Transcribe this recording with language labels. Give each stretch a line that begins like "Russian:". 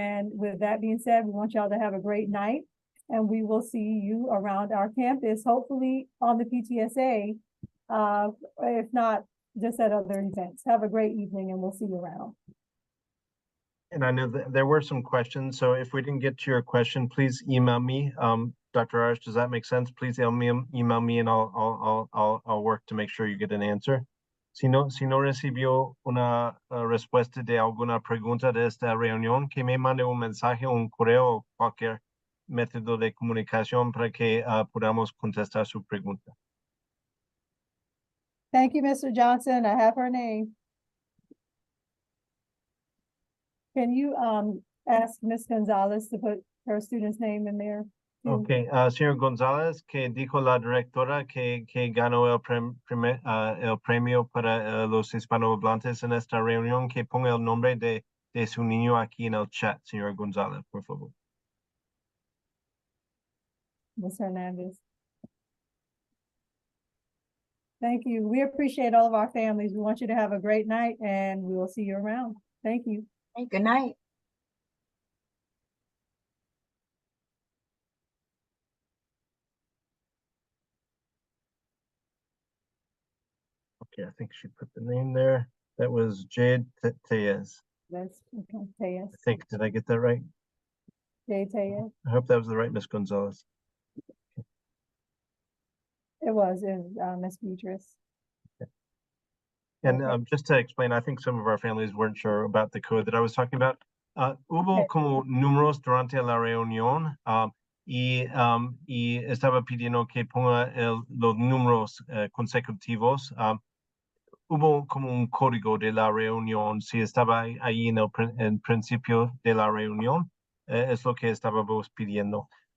English: And with that being said, we want y'all to have a great night, and we will see you around our campus, hopefully on the PTSA, if not just at other events. Have a great evening, and we'll see you around. And I know that there were some questions, so if we didn't get to your question, please email me. Dr. Arias, does that make sense? Please email me and I'll work to make sure you get an answer.
Spanish: Si no recibió una respuesta de alguna pregunta de esta reunión, que me mande un mensaje, un correo o cualquier método de comunicación para que podamos contestar su pregunta.
English: Thank you, Mr. Johnson. I have her name. Can you ask Ms. Gonzalez to put her student's name in there? too?
Spanish: Okay, señor González, que dijo la directora que ganó el premio para los hispanohablantes en esta reunión, que ponga el nombre de su niño aquí en el chat, señor González, por favor.
English: Ms. Hernandez. Thank you. We appreciate all of our families. We want you to have a great night, and we will see you around. Thank you. Hey, good night. Okay, I think she put the name there. That was Jade Tellez. That's okay. Tellez. I think, did I get that right? Jade Tellez. I hope that was the right Miss Gonzalez. It was Miss Beatrice. And Okay. just to explain, I think some of our families weren't sure about the code that I was talking about.
Spanish: Hubo como números durante la reunión y estaba pidiendo que ponga los números consecutivos. Hubo como un código de la reunión, si estaba ahí en el principio de la reunión, es lo que estábamos pidiendo.